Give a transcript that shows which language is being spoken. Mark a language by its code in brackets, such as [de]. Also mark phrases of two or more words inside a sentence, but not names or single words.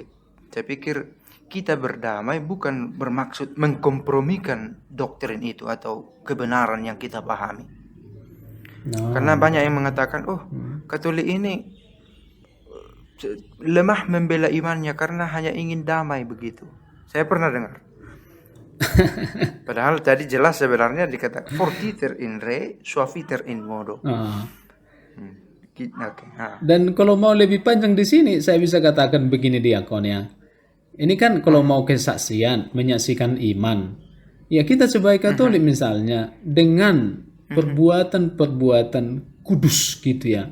[id] Saya pikir kita berdamai bukan bermaksud mengkompromikan doktrin itu atau kebenaran yang kita pahami. Karena banyak yang mengatakan, Katolik ini lemah membela imannya karena hanya ingin damai begitu. Saya pernah dengar. Padahal tadi jelas sebenarnya dikatakan [la] fortiter in re, suaviter in modo. [id] Dan kalau mau lebih panjang di sini, saya bisa katakan begini diakon ya. Ini kan kalau mau kesaksian, menyaksikan iman. Ya kita sebagai Katolik misalnya, dengan perbuatan-perbuatan kudus gitu ya.